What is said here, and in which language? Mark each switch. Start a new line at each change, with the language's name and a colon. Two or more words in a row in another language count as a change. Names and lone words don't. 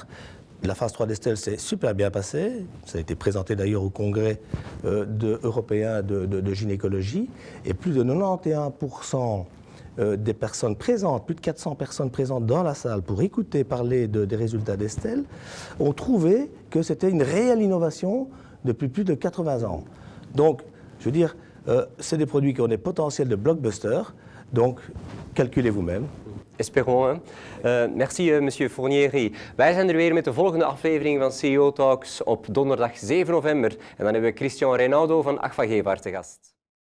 French: La phase 3 d'Estelle s'est super bien passée, ça a été présenté d'ailleurs au congrès européen de gynécologie, et plus de 91% des personnes présentes, plus de 400 personnes présentes dans la salle pour écouter parler des résultats d'Estelle, ont trouvé que c'était une réelle innovation depuis plus de 80 ans. Donc, je veux dire, c'est des produits qui ont des potentiels de blockbuster, donc calculez vous-même. Espérons. Merci, monsieur Fornieri.
Dutch: Wij zijn er weer met de volgende aflevering van CEO Talks op donderdag 7 november. En dan hebben we Christian Reinaldo van Agfa Gevaert te gast.